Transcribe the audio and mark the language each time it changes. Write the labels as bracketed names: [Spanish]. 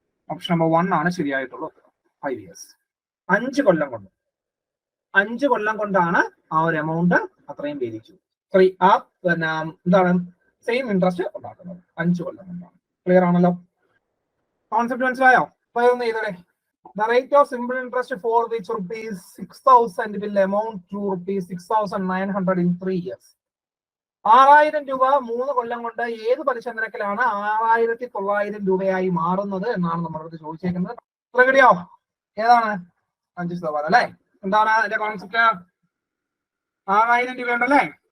[Malayalam] Option number 1 ആണ് ശരിയായിട്ടുള്ളൂ. 5 years. 5 കൊല്ലം കൊണ്ട്. 5 കൊല്ലം കൊണ്ടാണ് ആ ഒരു എമൗണ്ട് അത്രയും വേദിച്ചു. സോറി, ആ എന്താണ് സെയിം ഇൻട്രസ്റ്റ് ഉണ്ടാക്കുന്നത് 5 കൊല്ലം കൊണ്ടാണ്. ക്ലിയർ ആണല്ലോ? കോൺസെപ്റ്റ് മനസ്സിലായോ? അപ്പൊ ഇതൊന്ന് ചെയ്തേ. [English] The rate of simple interest for which ₹6,000 will amount to ₹6,900 in 3 years. [Malayalam] 6,000 രൂപ 3 കൊല്ലം കൊണ്ട് ഏത് പലിശ നിരക്കിലാണ് 6,900 രൂപയായി മാറുന്നത് എന്നാണ് നമ്മളോട് ചോദിച്ചേക്കുന്നത്. കിട്ടിയോ? ഏതാണ്? 5% അല്ലെ. എന്താണ് അതിന്റെ കോൺസെപ്റ്റ്? 6,000 രൂപയുണ്ടല്ലേ.